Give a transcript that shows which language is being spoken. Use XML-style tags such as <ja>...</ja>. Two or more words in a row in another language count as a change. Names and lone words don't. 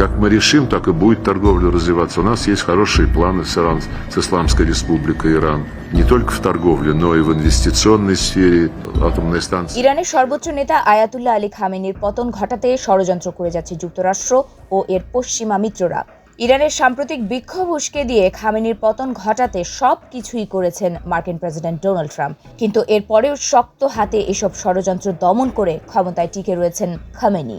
<ru>как мы решим, так и будет торговля развиваться. У нас есть хорошие планы с Исламской Республикой Иран. Не только в торговле, но и в инвестиционной сфере, атомной станции.</ru> <bn>ইরানের সর্বোচ্চ নেতা আয়াতুল্লাহ আলী খামেনির পতন ঘটাতে ষড়যন্ত্র করে যাচ্ছে যুক্তরাষ্ট্র ও এর পশ্চিমা মিত্ররা। ইরানের সাম্প্রতিক বিক্ষোভ উস্কে দিয়ে খামেনির পতন ঘটাতে সব কিছুই করেছেন মার্কিন প্রেসিডেন্ট ডোনাল্ড ট্রাম্প। কিন্তু এরপরেও শক্ত হাতে এসব ষড়যন্ত্র দমন করে ক্ষমতায় টিকে রয়েছেন খামেনি।</bn>